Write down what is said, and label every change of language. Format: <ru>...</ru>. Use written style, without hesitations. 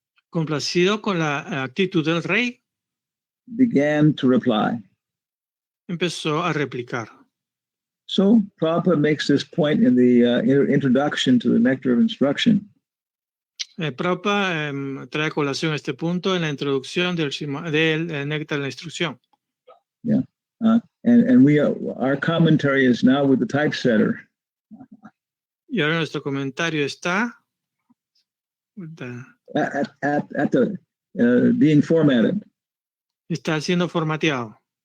<es>complacido con la actitud del rey,</es> <en>began to reply.</en> <es>empezó a replicar.</es> <en>So Prabhupada makes this point in the introduction to the Nectar of Instruction.</en> <es>Prabhupada trae a colación este punto en la introducción del Néctar de la Instrucción.</es> <en>Yeah. And our commentary is now with the typesetter.</en> <es>Y ahora nuestro comentario está</es> <en>At the being formatted.</en> <es>está siendo formateado.</es>